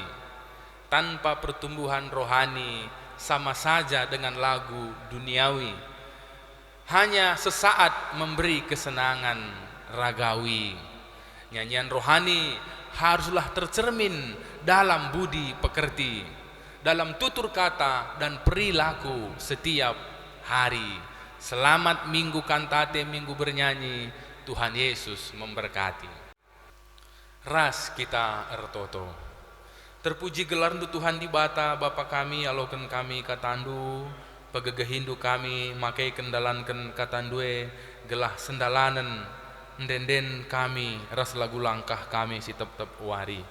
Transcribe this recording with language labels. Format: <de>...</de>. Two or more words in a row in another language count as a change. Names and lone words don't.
<id>Tanpa pertumbuhan rohani sama saja dengan lagu duniawi, hanya sesaat memberi kesenangan ragawi. Nyanyian rohani haruslah tercermin dalam budi pekerti, dalam tutur kata dan perilaku setiap hari. Selamat Minggu Kantate, Minggu Bernyanyi. Tuhan Yesus memberkati.</id> <btx>Ras kita ertoto. Terpuji gelar Tuhan di bata Bapa kami, aloken kami katandu, pegegehindu kami, makai kendalanken katandue, gelah sendalanen, ndenden kami, ras lagu langkah kami si tep-tep wari.</btx>